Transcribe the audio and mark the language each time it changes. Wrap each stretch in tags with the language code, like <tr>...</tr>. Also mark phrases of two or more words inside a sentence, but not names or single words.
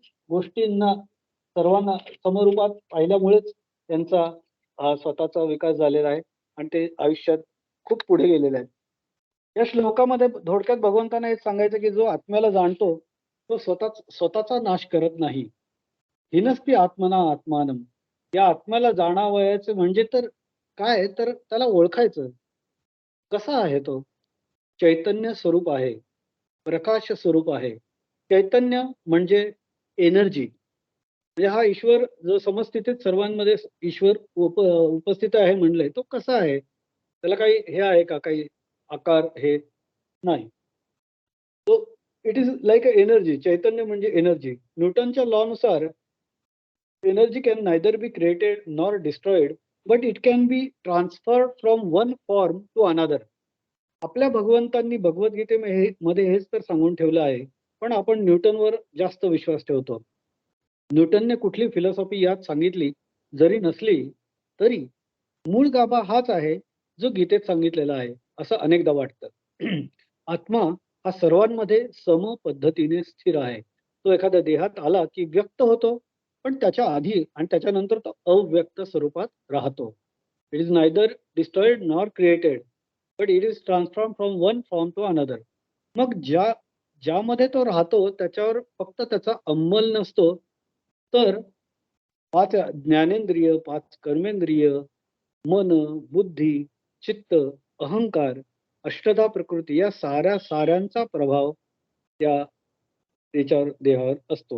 <mr>अनेक गोष्टींना सर्वांना समरूपात पाहिल्यामुळेच त्यांचा स्वतःचा विकास झालेला आहे आणि ते आयुष्यात खूप पुढे गेलेले आहेत. या श्लोकामध्ये थोडक्यात भगवंतांना हेच सांगायचं की जो आत्म्याला जाणतो तो स्वतःचा नाश करत नाही.</mr> <sa>हिनस्ती आत्मना आत्मानम.</sa> <mr>या आत्म्याला जाणावयाचं म्हणजे तर काय, तर त्याला ओळखायचं. कसा आहे तो? चैतन्य स्वरूप आहे, प्रकाश स्वरूप आहे. चैतन्य म्हणजे एनर्जी. म्हणजे हा ईश्वर जो समस्थितीत सर्वांमध्ये ईश्वर उपस्थित आहे म्हणलंय, तो कसा आहे? त्याला काही हे आहे का, काही आकार हे नाही.</mr> <en>तो it is like a energy.</en> <mr>चैतन्य म्हणजे</mr> <en>एनर्जी. न्यूटनच्या लॉ नुसार energy can neither be created nor destroyed, but it can be transferred from one form to another.</en> <mr>आपल्या भगवंतांनी भगवद्गीतेमध्ये हेच तर सांगून ठेवलं आहे, पण आपण न्यूटनवर जास्त विश्वास ठेवतो. न्यूटनने कुठली फिलॉसॉफी यात सांगितली जरी नसली तरी मूळ गाभा हाच आहे जो गीतेत सांगितलेला आहे, असं अनेकदा वाटतं. आत्मा हा सर्वांमध्ये सम पद्धतीने स्थिर आहे. तो एखाद्या देहात आला की व्यक्त होतो, पण त्याच्या आधी आणि त्याच्यानंतर तो अव्यक्त स्वरूपात राहतो.</mr> <en>it is neither destroyed nor created, but it is transform from one form to another.</en> <mr>मग ज्यामध्ये तो राहतो त्याच्यावर फक्त त्याचा अंमल नसतो, तर 5 ज्ञानेंद्रिय, 5 कर्मेंद्रिय, मन, बुद्धी, चित्त, अहंकार, अष्टधा प्रकृती या साऱ्यांचा प्रभाव त्याच्यावर देहावर असतो.</mr>